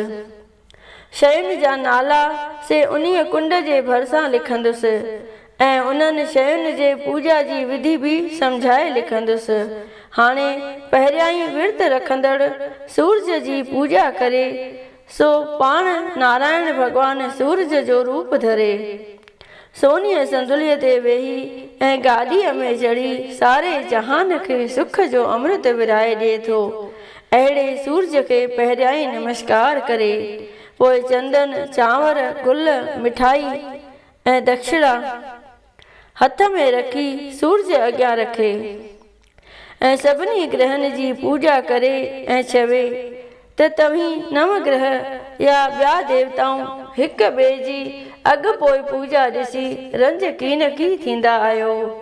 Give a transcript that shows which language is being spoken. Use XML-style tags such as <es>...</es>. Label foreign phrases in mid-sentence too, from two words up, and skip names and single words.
<sd>शयुनि जा नाला से उन्हीअ कुंड जे भरिसां लिखंदुसि ऐं उन्हनि शयुनि जे पूॼा जी विधि बि सम्झाए लिखंदुसि। हाणे पहिरियां ई विर्त रखंदड़ सूरज जी पूॼा करे, सो पाण नारायण भॻवान सूरज जो रूप धरे सोनीअ संदुलीअ ते वेही ऐं गादीअ में चढ़ी सारे जहान खे सुख जो अमृत विराए ॾिए थो। अहिड़े सूरज खे पहिरियां ई नमस्कार करे पोइ चंदन, चांवर, गुल, मिठाई ऐं दक्षिणा हथ में रखी सूरज अॻियां रखे ऐं सभिनी ग्रहनि जी पूॼा करे ऐं चवे त तव्हीं 9 ग्रह या ॿिया देवताऊं हिक ॿिए जी अॻु पोइ पूॼा ॾिसी रंज कीन की थींदा आहियो।</sd>